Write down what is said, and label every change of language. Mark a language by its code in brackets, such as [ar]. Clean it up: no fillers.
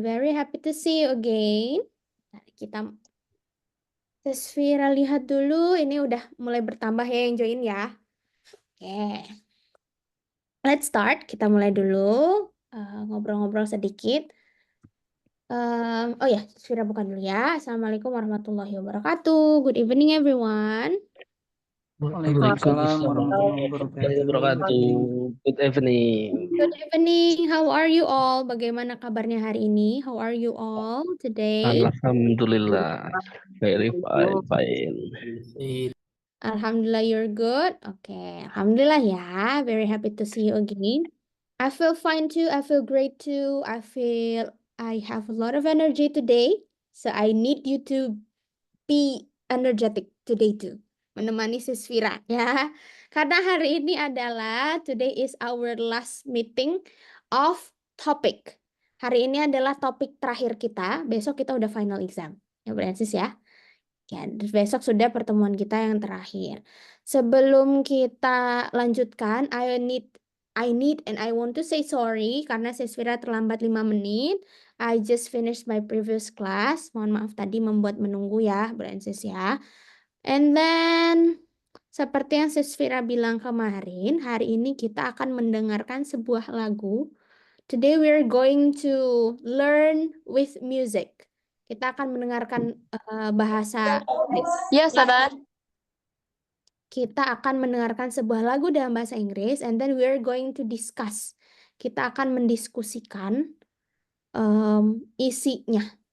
[en] Very happy to see you again. [id] Kita Sis Vira lihat dulu, ini udah mulai bertambah ya yang join ya. Oke. [en] Let's start. [id] Kita mulai dulu ngobrol-ngobrol sedikit. Oh ya, Vira buka dulu ya. Assalamualaikum warahmatullahi wabarakatuh. [en] Good evening, everyone. [ar] Waalaikumsalam warahmatullahi wabarakatuh. [en] Good evening. Good evening. How are you all? [id] Bagaimana kabarnya hari ini? [en] How are you all today? Alhamdulillah. Very fine. Alhamdulillah, you're good. Okay, Alhamdulillah ya. Very happy to see you again. I feel fine too. I feel great too. I feel I have a lot of energy today. So I need you to be energetic today too. [id] Menemani Sis Vira ya. Karena hari ini adalah [en] today is our last meeting of topic. [id] Hari ini adalah topik terakhir kita. Besok kita udah final exam. Ya, Sis ya. Ya, besok sudah pertemuan kita yang terakhir. Sebelum kita lanjutkan, [en] I need and I want to say sorry [id] karena Sis Vira terlambat 5 menit. [en] I just finished my previous class. [id] Mohon maaf tadi membuat menunggu ya, Sis ya. [en] And then [id] seperti yang Sis Vira bilang kemarin, hari ini kita akan mendengarkan sebuah lagu. [en] Today we're going to learn with music. [id] Kita akan mendengarkan bahasa Inggris. [en] Yes, Sabar. [id] Kita akan mendengarkan sebuah lagu dalam bahasa Inggris, [en] and then we're going to discuss. [id] Kita akan mendiskusikan isinya.